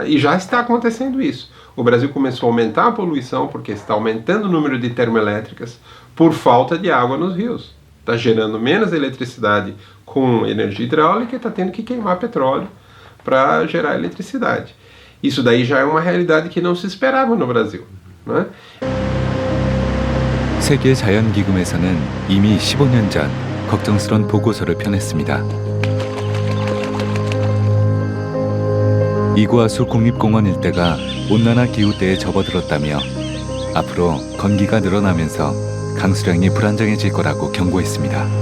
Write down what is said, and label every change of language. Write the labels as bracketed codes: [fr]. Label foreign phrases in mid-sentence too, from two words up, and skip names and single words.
[pt] E já está acontecendo isso. O Brasil começou a aumentar a poluição porque está aumentando o número de termoelétricas por falta de água nos rios. Está gerando menos eletricidade com energia hidráulica e está tendo que queimar petróleo para gerar eletricidade. Isso daí já é uma realidade que não se esperava no Brasil, né? [ko] 세계 자연기금에서는 이미 15년 전 걱정스런 보고서를 펴냈습니다. 이구아수 국립공원 일대가 온난화 기후대에 접어들었다며 앞으로 건기가 늘어나면서 강수량이 불안정해질 거라고 경고했습니다.